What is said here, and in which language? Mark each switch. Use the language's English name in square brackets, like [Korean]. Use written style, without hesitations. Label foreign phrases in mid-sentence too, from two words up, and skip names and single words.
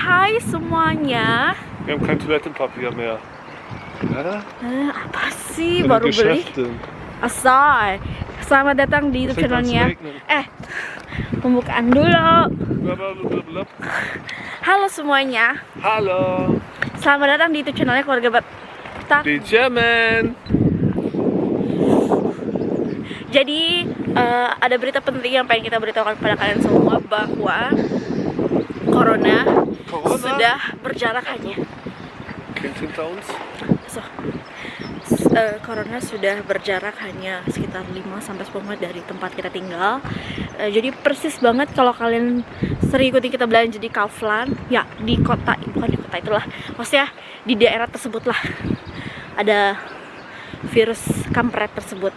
[Indonesian] Hai semuanya. [German] Wir haben kein Toilettenpapier mehr. Ja? [Indonesian] Apa sih [German] In [Indonesian] baru [German] den [Indonesian] beli? [German] Geschäften. [Indonesian] Asal. Selamat datang di YouTube [German] Fängt an zu [Indonesian] channelnya. [German] regnen. [Indonesian] Pembukaan dulu. Blablabla. Halo semuanya. Halo, Selamat datang di YouTube channelnya Keluarga Batak. [German] die German. [Indonesian] Jadi ada berita penting yang pengen kita beritahukan kepada kalian semua bahwa Corona sudah berjarak hanya. [German] Kind hinter uns. [Indonesian] Corona sudah berjarak hanya sekitar 5-10 menit dari tempat kita tinggal. Jadi persis banget kalau kalian sering ikutin kita belanja di Kaufland, ya di kota, bukan di kota itulah, maksudnya di daerah tersebut lah ada virus kampret tersebut.